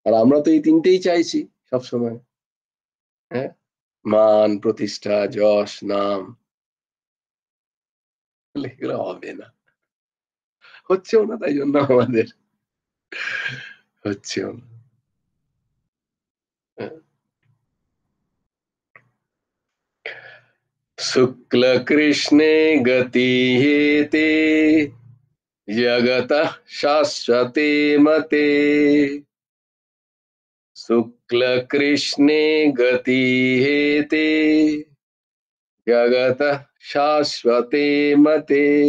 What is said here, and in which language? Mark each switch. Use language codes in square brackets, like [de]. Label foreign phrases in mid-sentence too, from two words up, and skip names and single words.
[bn] আর আমরা তো এই তিনটেই চাইছি সবসময়। হ্যাঁ, মান, প্রতিষ্ঠা, যশ, নাম, এগুলো হবে না, হচ্ছেও না, তাই জন্য আমাদের হচ্ছেও না। হ্যাঁ। [sa] शुक्ल कृष्णे गति हेते जगतः शाश्वते मते। शुक्ल कृष्णे गति हेते जगतः शाश्वते मते।